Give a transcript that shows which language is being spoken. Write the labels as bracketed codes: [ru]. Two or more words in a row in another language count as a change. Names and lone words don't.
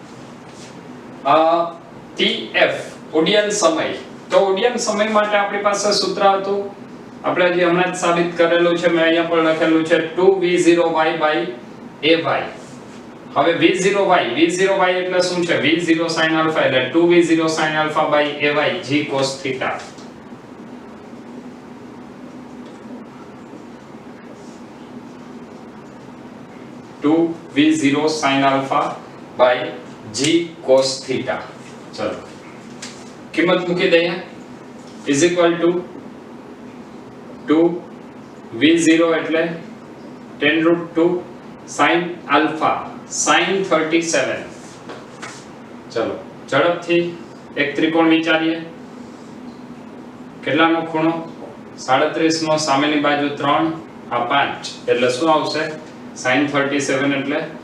[gu] tf ઉડ્ડયન સમય તો ઉડ્ડયન સમય માટે આપણી પાસે સૂત્ર હતું આપણે જે હમણાં જ સાબિત કરેલું છે મેં અહીંયા પણ લખેલું છે [en] 2v0y ay [gu] હવે v0y એટલે શું છે [en] v0 sin alpha [gu] એટલે [en] 2v0 sin alpha ay g cos theta 2v0 sin alpha by g cos theta [gu] ચલો કિંમત મૂકી દઈએ [en] is equal to [gu] 2v0 એટલે [en] 10√2 sin alpha sin 37 [gu] ચલો ઝડપથી એક ત્રિકોણ વિચારીએ કેટલાનો ખૂણો 37 નો સામેની બાજુ 3 આ 5 એટલે શું આવશે [en] sin 37 [gu] એટલે